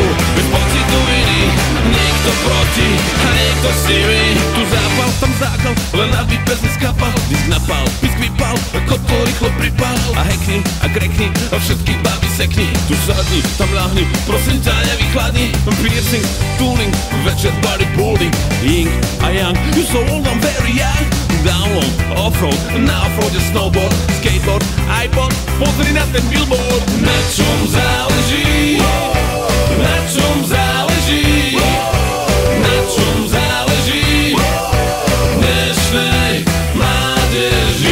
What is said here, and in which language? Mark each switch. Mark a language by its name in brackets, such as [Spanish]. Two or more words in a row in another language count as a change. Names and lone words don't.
[Slovak] Bez pocitu viny, niekto proti a niekto s nimi. Tu zápal, tam zákal, len aby pes neskapal. Disk napal, pisk vypal, ako to rýchlo pripal. A hackni, a krekni, a všetky baby sekni. Tu sadni, tam ľahni, prosím ťa nevychladni. Piercing, tuning, večer bodybuilding. [English] Ying a yang, you so old, I'm very young. [Slovak] Download, offroad, na offroade snowboard, skateboard, iPod, pozri na ten billboard. Na čom záleží? Na čom záleží? Na čom záleží? Dnešnej mládeži.